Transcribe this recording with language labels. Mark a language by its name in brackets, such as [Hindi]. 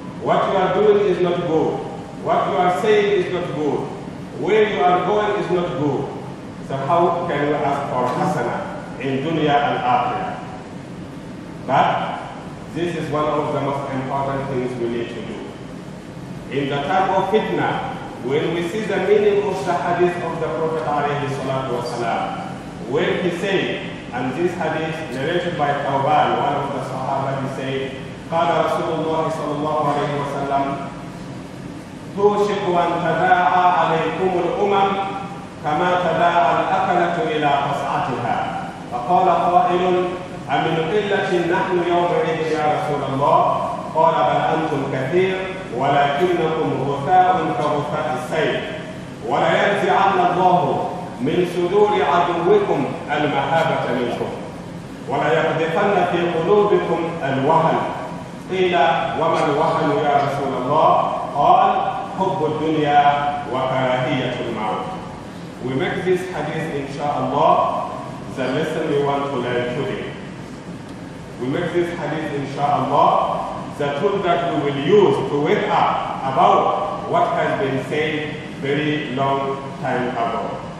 [English] What you are doing is not good. What you are saying is not good. Where you are going is not good. So how can you ask for hasana in dunya and akhirah? But this is one of the most important things we need to do. In the time of fitna, when we see the meaning of the hadith of the Prophet alayhi salatu wasalam, when he said, and this hadith narrated by Tawban, one of the Sahaba, he said, [Arabic] قال رسول الله صلى الله عليه وسلم توشك أن تداعى عليكم الأمم كما تداعى الأكلة إلى قصعتها فقال قائل أمن قلة نحن يومئذ يا رسول الله قال بل أنتم كثير ولكنكم غثاء كغثاء السيل ولينزعن الله من صدور عدوكم المهابة منكم وليقذفن في قلوبكم الوهن قيل وما الوهن يا رسول الله قال حب الدنيا وكراهية الموت. [English] We make this hadith inshallah the lesson we want to learn today. We make this hadith inshallah the tool that we will use to wake up about what has been said very long time ago.